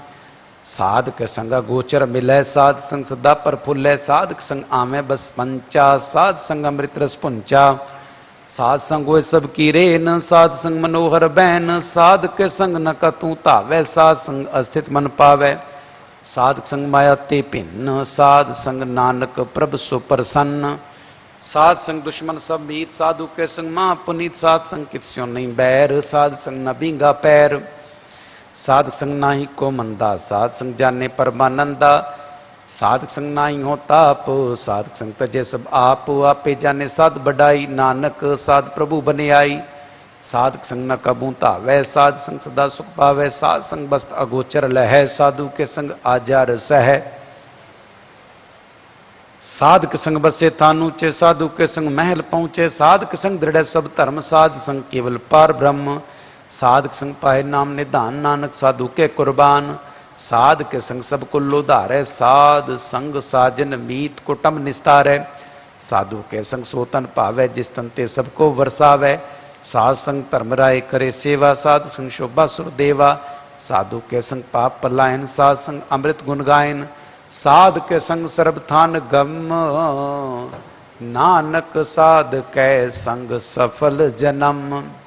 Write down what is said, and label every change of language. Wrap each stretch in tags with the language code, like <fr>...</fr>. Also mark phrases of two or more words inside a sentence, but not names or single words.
<hi>साध के संग गोचर मिले, साध संग सदा पर फुले। साध के संग आमे बस पंचा, साध संग अमृत रस पुंचा। साध संग होए सब की रेन, साध संग मनोहर बैन। साध के संग न कतू तावे, साध संग अस्थित मन पावे। साध संग माया ते भिन्न, साध संग नानक प्रभ सो प्रसन्न। साध संग दुश्मन सब मीत, साधु के संग मां पुनीत। साध संग कित्स्यो नहीं बैर, साध संग न बींगा पैर। साध संग नाही को मंदा, साध संग जाने परमानंदा। साध संग नाही हो ताप, साध संग तजे सब आप। आपे जाने साध बढ़ाई, नानक साध प्रभु बने आई। साध संग न कबू तावै, साध संग सदा सुख पावै। साध संग बस्त अगोचर लहै, साधु के संग आजार सह। साध के संग बसे थान ऊंचे, साधु के संग महल पहुंचे। साध के संग दृढ़ सब धर्म, साध संग केवल पार ब्रह्म। साध के संग पाए नाम निधान, नानक साधु के कुर्बान। साध के संग सब कुल उधारे, साध संग साजन मीत कुटुंब निस्तारे। साधु के संग सोतन पावे, जिस तन ते सबको वर्षावे। साध संग धर्म राय करे सेवा, साध संग शोभा सुर देवा। साधु के संग पाप पलायन, साध संग अमृत गुण गायन। साध के संग सर्वथान गम, नानक साध कै संग सफल जन्म।</hi>